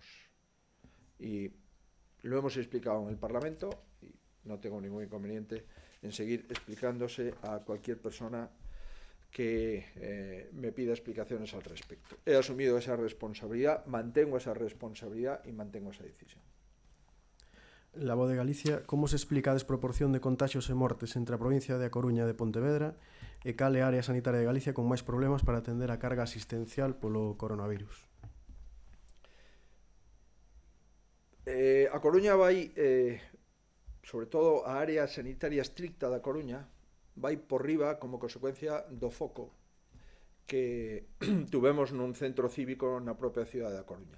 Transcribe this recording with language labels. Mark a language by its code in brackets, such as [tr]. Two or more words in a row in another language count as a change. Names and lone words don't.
[es] Y lo hemos explicado en el Parlamento y no tengo ningún inconveniente en seguir explicándose a cualquier persona que me pida explicaciones al respecto. He asumido esa responsabilidad, mantengo esa responsabilidad y mantengo esa decisión. [gl] La Voz de Galicia, como se explica a desproporción de contagios e mortes entre a provincia de A Coruña e de Pontevedra e cal é a área sanitaria de Galicia con máis problemas para atender a carga asistencial polo coronavirus? A Coruña vai, sobre todo a área sanitaria estricta da Coruña, vai por riba como consecuencia do foco que tuvemos nun centro cívico na propia cidade da Coruña.